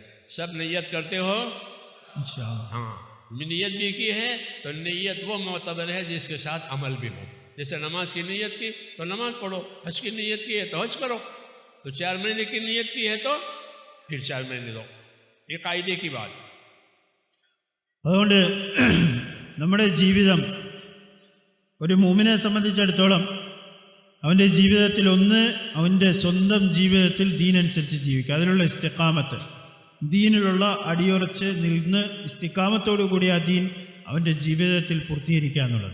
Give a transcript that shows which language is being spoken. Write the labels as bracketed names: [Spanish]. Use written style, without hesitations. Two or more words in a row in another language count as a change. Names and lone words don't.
[Urdu] سب نیت کرتے ہو؟ انشاءاللہ. ہاں، نیت بھی کی ہے تو نیت وہ معتبر ہے جس کے ساتھ عمل بھی ہو. جیسے نماز کی نیت کی تو نماز پڑھو، حج کی نیت کی ہے تو حج کرو. تو 4 مہینے کی نیت کی ہے تو پھر 4 مہینے دو. یہ قاعدے کی بات. [Malayalam] അതുകൊണ്ട് നമ്മുടെ ജീവിതം ഒരു മുഅ്മിനെ സംബന്ധിച്ചിടത്തോളം അവൻ്റെ ജീവിതത്തിൽ ഒന്ന് അവൻ്റെ സ്വന്തം ജീവിതത്തിൽ ദീനനുസരിച്ച് ജീവിക്കുക, അതിലുള്ള ഇസ്തിഖാമത്ത്, ദീനിലുള്ള അടിയുറച്ച് നിന്ന് ഇസ്തിഖാമത്തോടു കൂടി ആ ദീൻ അവൻ്റെ ജീവിതത്തിൽ പൂർത്തീകരിക്കുക എന്നുള്ളത്.